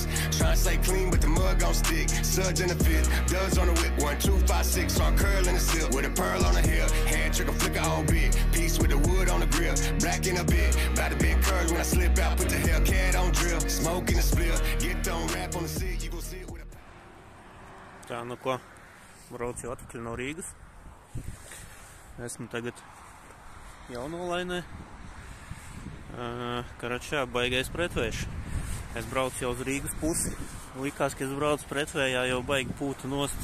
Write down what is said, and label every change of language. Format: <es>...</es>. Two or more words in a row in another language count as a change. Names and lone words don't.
<en>Trying to stay clean, but the mud gon' stick. Suds in the fit, duds on the whip. 1, 2, 5, 6, so I'm curling the silk. With a pearl on the hip, hand trigger flicker all big. Piece with the wood on the grill, black in a bit. About to be encouraged when I slip out, put the Hellcat on drill. Smoke in the split, get on rap on the seat, you gon' see it with a...</en> <lv>Tā, nu ko, braucu atpakaļ no Rīgas. Esmu tagad Jaunolainē. Karačā baigais pretvējš. Es braucu jau uz Rīgas pusi. Likās, ka es braucu pretvējā, jau baigi pūta nost.</lv>